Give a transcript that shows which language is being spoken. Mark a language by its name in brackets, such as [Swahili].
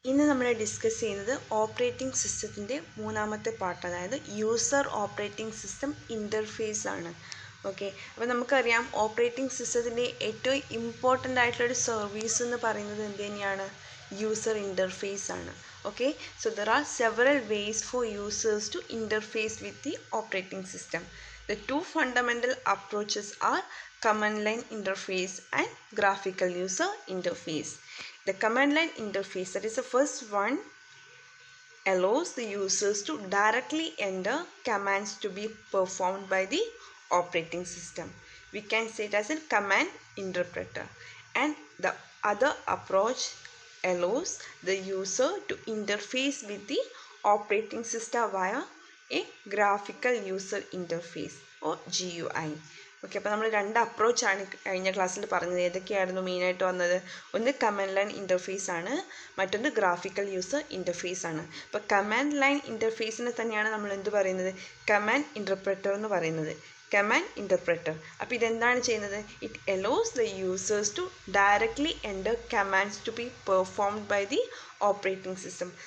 [Malayalam] ഇന്ന് നമ്മൾ ഡിസ്കസ് ചെയ്യുന്നത് ഓപ്പറേറ്റിംഗ് സിസ്റ്റത്തിൻ്റെ മൂന്നാമത്തെ പാർട്ട്, അതായത് യൂസർ ഓപ്പറേറ്റിംഗ് സിസ്റ്റം ഇൻ്റർഫേസ് ആണ്. ഓക്കെ, അപ്പോൾ നമുക്കറിയാം ഓപ്പറേറ്റിംഗ് സിസ്റ്റത്തിൻ്റെ ഏറ്റവും ഇമ്പോർട്ടൻ്റ് ആയിട്ടുള്ളൊരു സർവീസ് എന്ന് പറയുന്നത് എന്ത് തന്നെയാണ്? യൂസർ ഇൻ്റർഫേസ് ആണ്. [English] Okay, so there are several ways for users to interface with the operating system. The two fundamental approaches are command line interface and graphical user interface. The command line interface, that is the first one, allows the users to directly enter commands to be performed by the operating system. We can say it as a command interpreter. And the other approach allows the user to interface with the operating system via a graphical user interface or GUI. [Malayalam] Okay, അപ്പോൾ നമ്മൾ രണ്ട് അപ്രോച്ചാണ് കഴിഞ്ഞ ക്ലാസ്സിൽ പറഞ്ഞത്. ഏതൊക്കെയായിരുന്നു മെയിനായിട്ട് വന്നത്? ഒന്ന് command line interface ആണ്, മറ്റൊന്ന് ഗ്രാഫിക്കൽ യൂസർ ഇൻ്റർഫേസ് ആണ്. അപ്പോൾ കമാൻഡ് ലൈൻ ഇൻ്റർഫേസിനെ തന്നെയാണ് നമ്മൾ എന്ത് പറയുന്നത്? കമാൻഡ് ഇൻ്റർപ്രറ്റർ എന്ന് പറയുന്നത്. കമാൻഡ് ഇൻ്റർപ്രറ്റർ, അപ്പോൾ ഇതെന്താണ് ചെയ്യുന്നത്? [English] It allows the users to directly enter commands to be performed by the operating system.